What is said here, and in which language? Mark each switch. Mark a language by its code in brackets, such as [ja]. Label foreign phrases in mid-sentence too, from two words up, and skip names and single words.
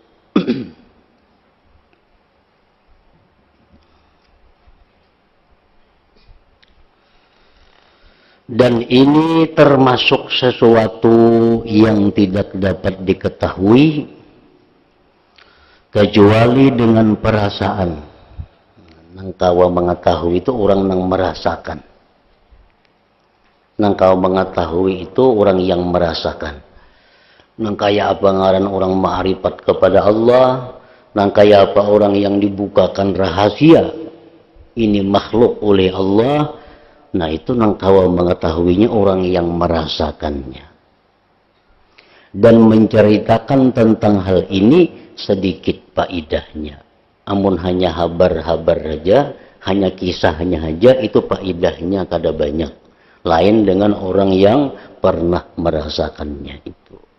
[id] Dan ini termasuk sesuatu yang tidak dapat diketahui kecuali dengan perasaan. [bjn] Nang kawa mengetahui itu orang yang merasakan. Nang kawa mengetahui itu orang yang merasakan. Nang kaya apa ngaran orang ma'rifat kepada Allah, nang kaya apa orang yang dibukakan rahasia ini makhluk oleh Allah. Nah, itu nang kawa mengetahuinya orang yang merasakannya. [id] Dan menceritakan tentang hal ini sedikit faidahnya. [bjn] Amun hanya habar-habar saja, hanya kisahnya saja, itu faidahnya kada banyak. [id] Lain dengan orang yang pernah merasakannya itu.